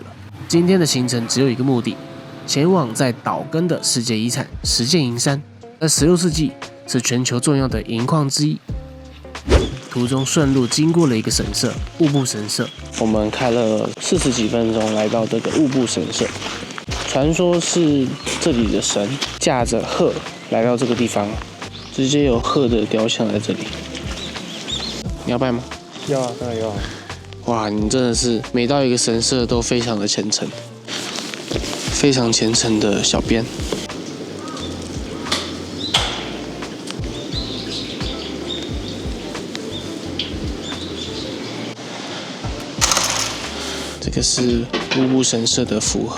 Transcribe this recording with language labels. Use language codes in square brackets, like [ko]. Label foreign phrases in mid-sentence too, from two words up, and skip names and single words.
[zh] 今天的行程只有一個目的，前往在島根的世界遺產石見銀山，在16世紀是全球重要的銀礦之一。途中順路經過了一個神社——物部神社，我們開了40幾分鐘來到這個物部神社。傳說是這裡的神駕着鶴來到這個地方，直接有鶴的雕像在這裡。你要拜嗎？要啊，當然要啊。哇，你真的是每到一個神社都非常的虔誠，非常虔誠的小編。这個是物部神社的符盒，